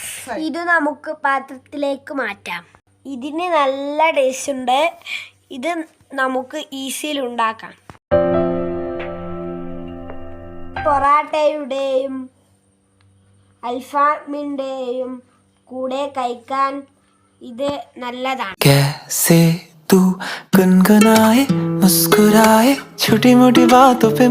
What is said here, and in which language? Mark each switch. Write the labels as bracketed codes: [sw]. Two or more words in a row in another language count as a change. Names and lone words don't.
[ml] ഇത് നമുക്ക് പാത്രത്തിലേക്ക് മാറ്റാം. ഇതിന് നല്ല ടേസ്റ്റ് ഉണ്ട്. ഇത് നമുക്ക് ഈസിയിൽ ഉണ്ടാക്കാം. പൊറാട്ടയുടെയും അൽഫാമിൻ്റെയും കൂടെ കഴിക്കാൻ ഇത് നല്ലതാണ്. [hi] कैसे तू गुनगुनाए मुस्कुराए छोटी मोटी बातों पे